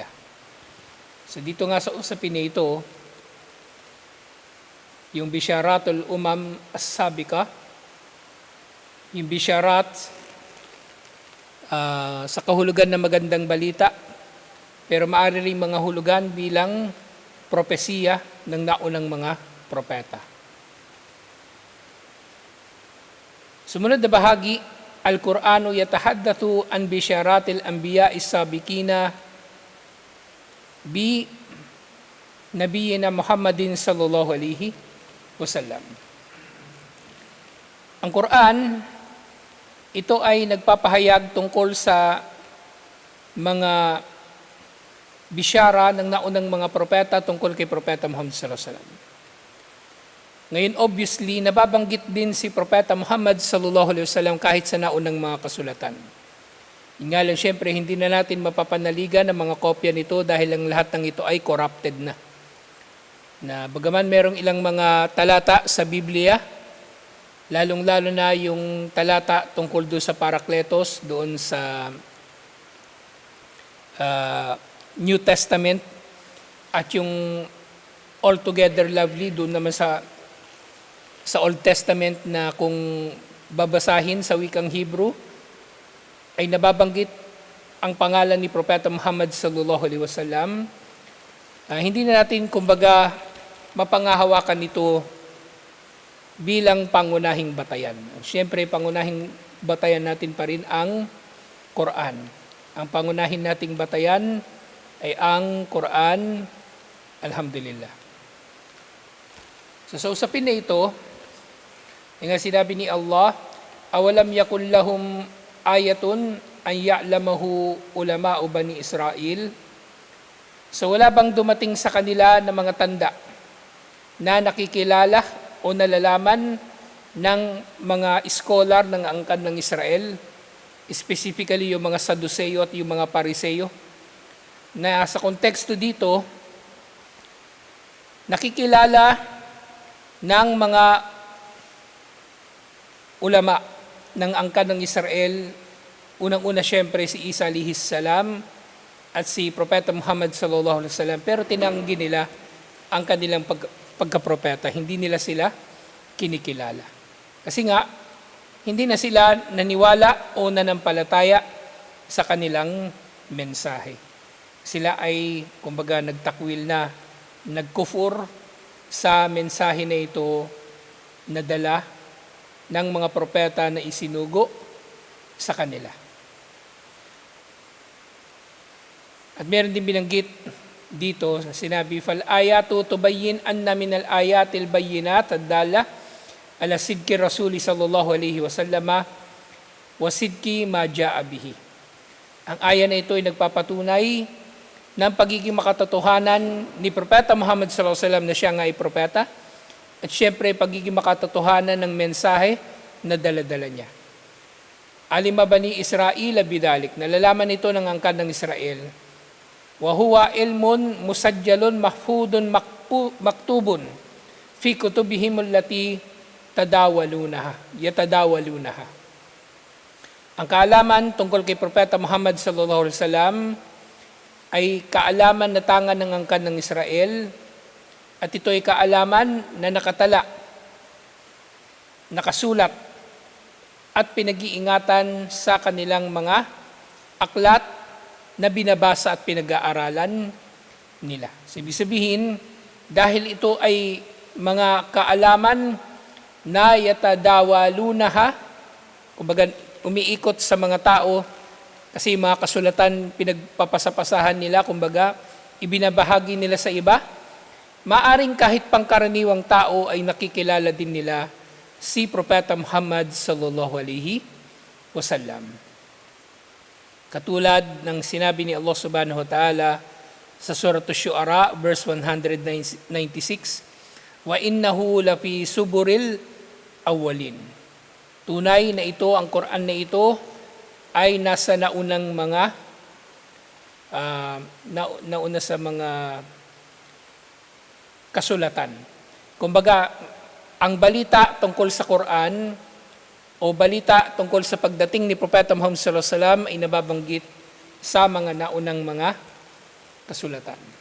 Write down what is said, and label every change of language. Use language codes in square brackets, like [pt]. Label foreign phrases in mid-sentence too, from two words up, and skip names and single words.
[tl] So dito nga sa usapin na ito, yung [ar] بشارات الأمم السابقة, [tl] yung bisyarat sa kahulugan ng magandang balita, pero maaari rin mga hulugan bilang propesiya ng naunang mga propeta. Sumunod na bahagi, [ar] القرآن يتحدث عن بشارات الأنبياء السابقين بنبينا محمد صلى الله عليه وسلم. [tl] Ang Quran, ito ay nagpapahayag tungkol sa mga bisyara ng naunang mga propeta tungkol kay Propeta Muhammad [ar] صلى الله عليه وسلم. [tl] Ngayon, obviously, nababanggit din si Propeta Muhammad [ar] صلى الله عليه وسلم [tl] kahit sa naunang mga kasulatan. Yun nga lang, syempre, hindi na natin mapapanaligan ng mga kopya nito dahil ang lahat ng ito ay corrupted na. Bagaman merong ilang mga talata sa Biblia, lalong-lalo na yung talata tungkol doon sa Parakletos, doon sa [en] New Testament, [tl] at yung [en] Altogether Lovely [tl] doon naman sa [en] Old Testament [tl] na kung babasahin sa wikang Hebrew, ay nababanggit ang pangalan ni Propeta Muhammad [ar] صلى الله عليه وسلم. [tl] Hindi na natin kumbaga mapangahawakan ito bilang pangunahing batayan. Siyempre, pangunahing batayan natin pa rin ang Quran. Ang pangunahin nating batayan ay ang Quran, alhamdulillah. So, sa usapin na ito, yung sinabi ni Allah, [ar] أولم يكن لهم آية أن يعلمه علماء بني إسرائيل. [tl] So wala bang dumating sa kanila na mga tanda na nakikilala o nalalaman ng mga scholar ng angkan ng Israel, specifically yung mga Saduceo at yung mga Pariseo, na sa konteksto dito, nakikilala ng mga ulama ng angkan ng Israel, unang-una siyempre si Isa [ar] عليه السلام [tl] at si Propeta Muhammad [ar] صلى الله عليه وسلم, [tl] pero tinanggi nila ang kanilang pagkapropeta. Hindi nila sila kinikilala. Kasi nga, hindi na sila naniwala o nanampalataya sa kanilang mensahe. Sila ay, kumbaga, nagtakwil na, nagkufur sa mensahe na ito na dala ng mga propeta na isinugo sa kanila. At meron din binanggit dito, sinabi, [ar] فالآية تبين أن من الآيات البينات الدالة على صدق الرسول صلى الله عليه وسلم وصدق ما جاء به. [tl] Ang aya na ito ay nagpapatunay ng pagiging makatotohanan ni Propeta Muhammad [ar] صلى الله عليه وسلم [tl] na siya nga ay propeta, at syempre pagiging makatotohanan ng mensahe na dala-dala niya. [ar] علم بنو إسرائيل بذلك, [tl] nalalaman ito ng angkan ng Israel [ar] وهو علم مسجل محفوظ مكتوب في كتبهم التي يتداولونها. [tl] Ang kaalaman tungkol kay Propeta Muhammad [ar] صلى الله عليه وسلم [tl] ay kaalaman na tangan ng angkan ng Israel, at ito ay kaalaman na nakatala, nakasulat at pinag-iingatan sa kanilang mga aklat na binabasa at pinag-aaralan nila. So, ibig sabihin, dahil ito ay mga kaalaman na yatadawalunaha, kumbaga umiikot sa mga tao, kasi mga kasulatan pinagpapasapasahan nila, kumbaga ibinabahagi nila sa iba, maaring kahit pangkaraniwang tao ay nakikilala din nila si Propeta Muhammad [ar] صلى الله عليه وسلم. [tl] Katulad ng sinabi ni Allah [ar] سبحانه وتعالى [tl] sa Surah Asy-Syu'ara verse 196, [ar] وإنه لفي زبر الأولين. [tl] Tunay na ito, ang Quran na ito ay nasa naunang mga nauna sa mga kasulatan. Kumbaga, ang balita tungkol sa Quran o balita tungkol sa pagdating ni Propeta Muhammad [ar] صلى الله عليه وسلم [tl] ay nababanggit sa mga naunang mga kasulatan.